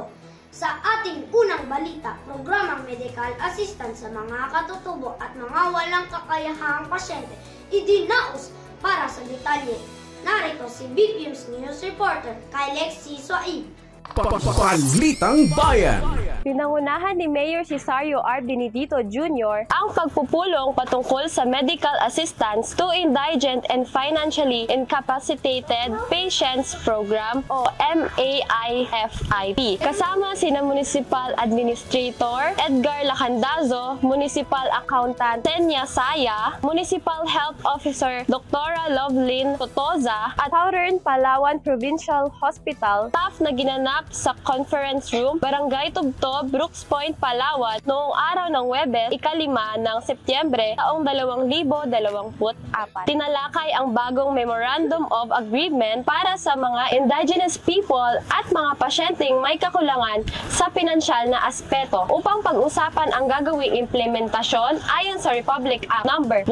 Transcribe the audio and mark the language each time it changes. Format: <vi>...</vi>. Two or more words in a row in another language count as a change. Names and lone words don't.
<tl>Sa ating unang balita, programang</tl> <en>medical assistance</en> <tl>sa mga katutubo at mga walang kakayahang pasyente idinaos. Para sa detalye, narito si BPUM's</tl> <en>News Reporter</en> <tl>kay Lexie Suaib. Balitang Bayan. Pinangunahan ni Mayor Cesario R. Benedito Jr. ang pagpupulong patungkol sa medical assistance to indigent and financially incapacitated patients program o MAIFIP. Kasama sina</tl> <en>Municipal Administrator</en> <tl>Edgar Lacandazo,</tl> <en>Municipal Accountant</en> <tl>Tenya Saya,</tl> <en>Municipal Health Officer</en> <tl>Dr. Lovelyn Totoza at Southern Palawan Provincial Hospital staff na ginanap sa</tl> <en>conference room,</en> <tl>Barangay Tubto, Brooks Point, Palawan noong araw ng Webes, ika-5 ng Setyembre taong 2024. Tinalakay ang bagong Memorandum of Agreement para sa mga</tl> <en>indigenous people</en> <tl>at mga pasyenteng may kakulangan sa pinansyal na aspeto upang pag-usapan ang gagawing implementasyon ayon sa Republic Act No.</tl>